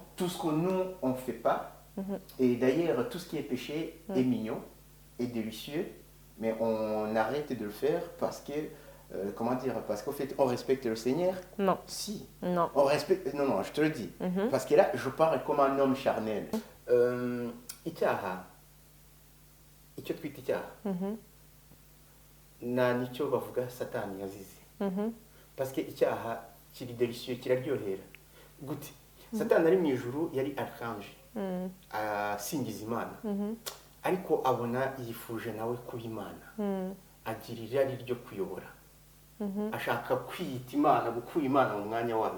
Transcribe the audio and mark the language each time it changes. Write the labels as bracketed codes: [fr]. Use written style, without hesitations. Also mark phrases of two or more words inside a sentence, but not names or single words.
[fr] Tout ce que nous, on ne fait pas. Et d'ailleurs, tout ce qui est péché est mignon, est délicieux, mais on arrête de le faire parce que, parce qu'en fait, on respecte le Seigneur. Non. Si. Non. On respecte, non, je te le dis. Parce que là, je parle comme un homme charnel. [rw] Icyaha, icyo twita icyaha. Na nicyo bavuga satani yazize. [fr] Parce que [rw] icyaha kiri délicieux, kiraryohera. Gute. Satani ari mu ijuru yari archange. Asingiza Imana. Ariko abona yifuje nawe kuba Imana. Agira irari ryo kuyobora. Ashaka kwiyita Imana, gukura Imana mu mwanya wayo.